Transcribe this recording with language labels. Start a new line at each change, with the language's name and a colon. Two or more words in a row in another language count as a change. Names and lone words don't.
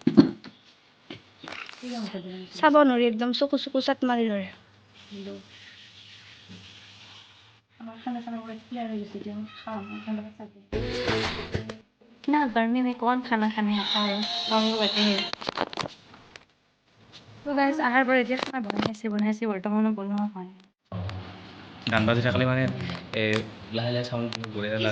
Assamese: চাব নোৱাৰি, একদম চকু চাট মাৰি ধৰে।
Hindi: ना गर्मी में कौन खाना खाने आता है।
Assamese: তো গাইজ আহাৰ পৰা এতিয়া খানা বনাইছে বৰ্তমানো বনোৱা হয়। গান বাজি থাকলে মানে লাহে লাহে চাউণ্ড বঢ়িয়া লাগে।